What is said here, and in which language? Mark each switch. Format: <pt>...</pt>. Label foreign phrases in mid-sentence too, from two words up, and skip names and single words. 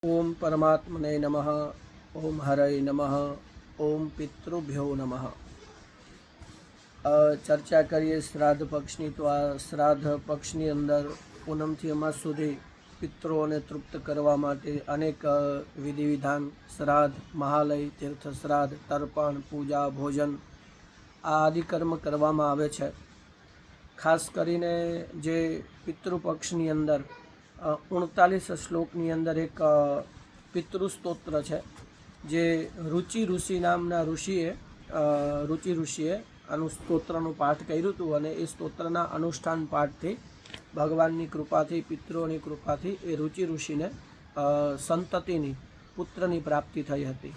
<sa>ओम परमात्मने नमः। ओम हरये नमः। ओम पितृभ्यो नमः।</sa> <gu>ચર્ચા કરીએ શ્રાદ્ધ પક્ષની। તો આ શ્રાદ્ધ પક્ષની અંદર પૂનમથી અમાસ સુધી પિતૃઓને તૃપ્ત કરવા માટે અનેક વિધિ વિધાન, શ્રાદ્ધ, મહાલય, તીર્થ શ્રાદ્ધ, તર્પણ, પૂજા, ભોજન આ આદિ કર્મ કરવામાં આવે છે। ખાસ કરીને જે પિતૃપક્ષની અંદર 39 શ્લોકની અંદર એક પિતૃસ્તોત્ર છે, જે રુચિ ઋષિ નામના ઋષિએ આનું સ્તોત્રનું પાઠ કર્યું હતું અને એ સ્તોત્રના અનુષ્ઠાન પાઠથી ભગવાનની કૃપાથી, પિતૃઓની કૃપાથી એ રુચિ ઋષિને સંતતિની, પુત્રની પ્રાપ્તિ થઈ હતી।</gu>